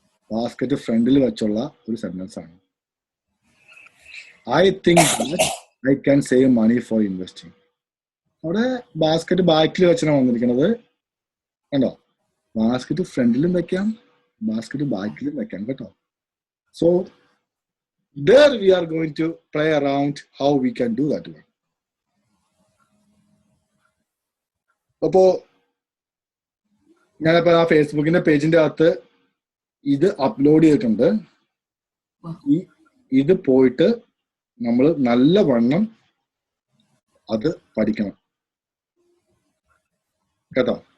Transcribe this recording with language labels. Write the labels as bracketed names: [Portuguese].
[Malayalam] Basket ഫ്രണ്ടിൽ വെച്ചുള്ള ഒരു സെന്റൻസ് ആണ്. [English] I think I can save money for investing. [Malayalam] അവിടെ ബാസ്കറ്റ് ബാക്കിൽ വെച്ചാണ് വന്നിരിക്കുന്നത് കണ്ടോ. ബാസ്കറ്റ് ഫ്രണ്ടിലും വെക്കാം, ബാസ്കറ്റ് ബാക്കിലും വെക്കാം കേട്ടോ. [English] So there we are going to play around how we can do that one. [Malayalam] അപ്പോ ഞാനിപ്പോ ആ ഫേസ്ബുക്കിന്റെ പേജിന്റെ അകത്ത് ഇത് അപ്ലോഡ് ചെയ്തിട്ടുണ്ട്. ഇത് പോയിട്ട് നമ്മൾ നല്ലവണ്ണം അത് പഠിക്കണം കേട്ടോ.